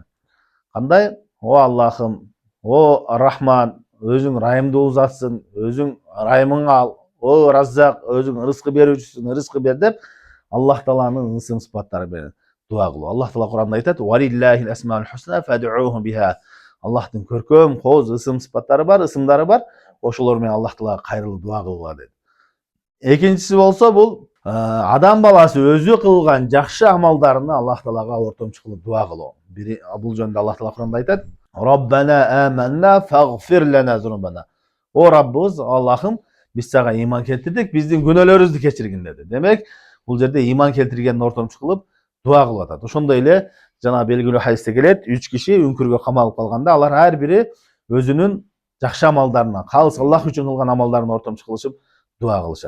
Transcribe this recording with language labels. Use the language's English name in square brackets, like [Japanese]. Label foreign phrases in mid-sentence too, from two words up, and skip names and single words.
[Kyrgyz] Кандай? О Аллахым, о Рахман, өзүң райымдуу затсың, өзүң райымыңа ал. О Раззак, өзүң рызкы берүүчүсүң, рызкы бер деп Аллах Тааланын ысым сыпаттары менен дуа кылуу. Аллах Таала Куранда айтат: [Arabic] "ولله الأسماء الحسنى فادعوه بها". [Kyrgyz] Аллахтын көркөм, кооз ысым сыпаттары бар, ысымдары бар. Ошолор менен Аллах Таалага кайрылып дуа кылгыла дейт. Экинчиси болсо бул адам баласы өзү кылган жакшы амалдарына Аллах Таалага ортомчу кылып дуа кылуу. Бул жөнүндө Аллах Таала Куранда айтат: [Arabic] "ربنا آمنا فاغفر لنا ذنوبنا". [Kyrgyz] О Раббыбыз, Аллахым, биз сага ыйман келтирдик, биздин күнөөлөрүбүздү кечиргин деди. Демек, бул жерде ыйман келтиргенди ортомчу кылып дуа кылып атат. Ошондой эле жана белгилүү хадисте келет, 3 киши үңкүргө камалып калганда, алар ар бири өзүнүн жакшы амалдарына, калыс Аллах үчүн кылган амалдарын ортомчу кылышып дуа кылышат.